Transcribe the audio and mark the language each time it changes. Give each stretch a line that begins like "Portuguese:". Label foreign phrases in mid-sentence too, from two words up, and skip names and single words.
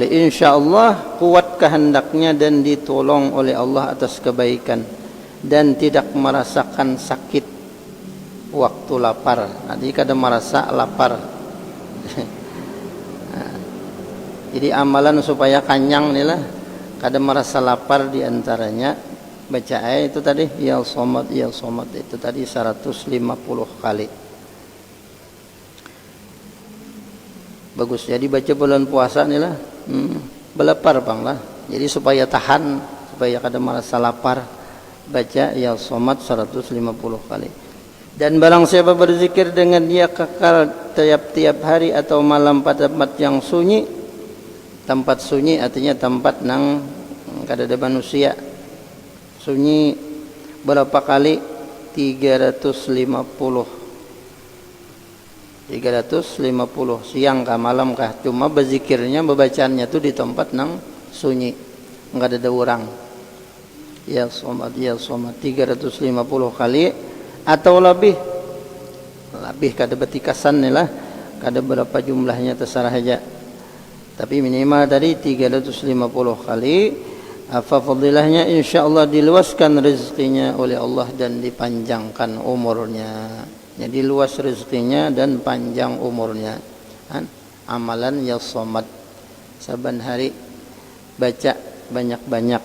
Indonesian: InsyaAllah kuat kehendaknya dan ditolong oleh Allah atas kebaikan dan tidak merasakan sakit waktu lapar.
Banjar: Nanti kada merasa lapar. Jadi amalan supaya kenyang ni lah, kada merasa lapar diantaranya baca ayat itu tadi
Arabic: يا صمد يا صمد
Banjar: itu tadi 150 kali. Bagus, jadi baca bulan puasa ni lah, belapar bang lah. Jadi supaya tahan, supaya kada merasa lapar, baca
Arabic: يا صمد
Banjar: 150 kali.
Indonesian: Dan barang siapa berzikir dengan dia kekal tiap-tiap hari atau malam pada tempat yang sunyi. Tempat sunyi artinya tempat nang kada ada manusia. Sunyi berapa kali? 350 siang kah malam kah, cuma berzikirnya membacaannya tu di tempat nang sunyi, enggak ada orang.
Arabic: يا صمد يا صمد
Banjar: 350 kali atau lebih kada betikasan ni lah, kada berapa jumlahnya terserah aja, tapi minimal tadi 350 kali.
Indonesian: Apa fadilahnya? Insyaallah diluaskan rezekinya oleh Allah dan dipanjangkan umurnya. Jadi luas rezekinya dan panjang umurnya. Amalan
Arabic: يا صمد,
Indonesian: saban hari baca banyak-banyak.